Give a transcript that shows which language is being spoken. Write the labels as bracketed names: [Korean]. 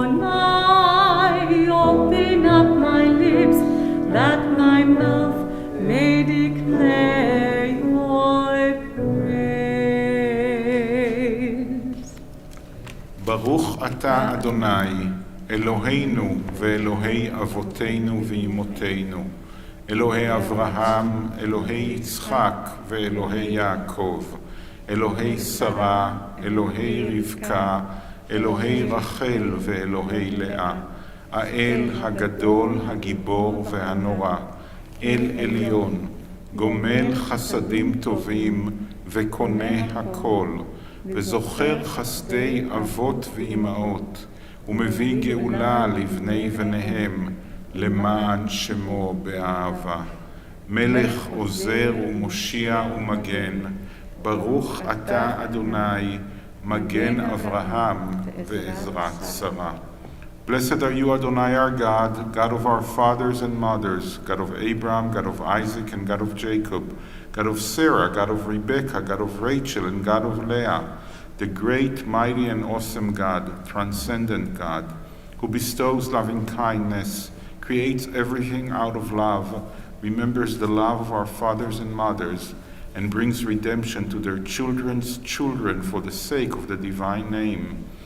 [English] Adonai, open up my lips that my mouth may declare your praise. [Hebrew] ברוך אתה אדוני, אלוהינו ואלוהי אבותינו ואמותינו, אלוהי אברהם, אלוהי יצחק ואלוהי יעקב, אלוהי שרה, אלוהי רבקה, אלוהי רחל ואלוהי לאה, האל הגדול, הגיבור והנורא, אל עליון, גומל חסדים טובים וקונה הכל, וזוכר חסדי אבות ואימהות, ומביא גאולה לבני בניהם, למען שמו באהבה. מלך עוזר ומושיע ומגן, ברוך אתה אדוני, מגן אברהם ועזרת שרה. [English] Blessed are you, Adonai, our God, God of our fathers and mothers, God of Abraham, God of Isaac, and God of Jacob, God of Sarah, God of Rebekah, God of Rachel, and God of Leah, the great, mighty, and awesome God, transcendent God, who bestows loving kindness, creates everything out of love, remembers the love of our fathers and mothers, and brings redemption to their children's children for the sake of the divine name.